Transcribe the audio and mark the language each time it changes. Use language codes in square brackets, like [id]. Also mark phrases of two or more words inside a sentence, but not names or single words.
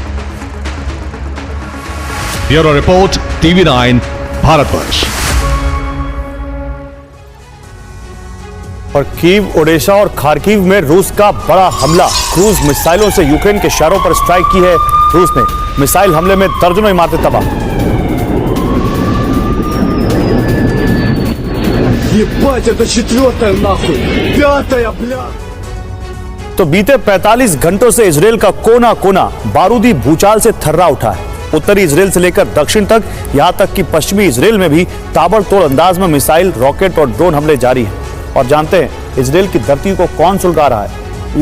[hi] ब्यूरो रिपोर्ट, TV9 भारतवर्ष। और कीव, ओडेशा और खार्किव में रूस का बड़ा हमला। क्रूज मिसाइलों से यूक्रेन के शहरों पर स्ट्राइक की है रूस ने। मिसाइल हमले में दर्जनों इमारतें तबाह। [ru] Ебать, это 4-я нахуй! 5-я, бля! [hi] तो बीते 45 घंटों से इजराइल का कोना कोना बारूदी भूचाल से थर्रा उठा है। उत्तरी इजराइल से लेकर दक्षिण तक, यहां तक कि पश्चिमी इजराइल में भी ताबड़तोड़ अंदाज में मिसाइल, रॉकेट और ड्रोन हमले जारी हैं। और जानते हैं इजराइल की धरती को कौन सुलगा रहा है?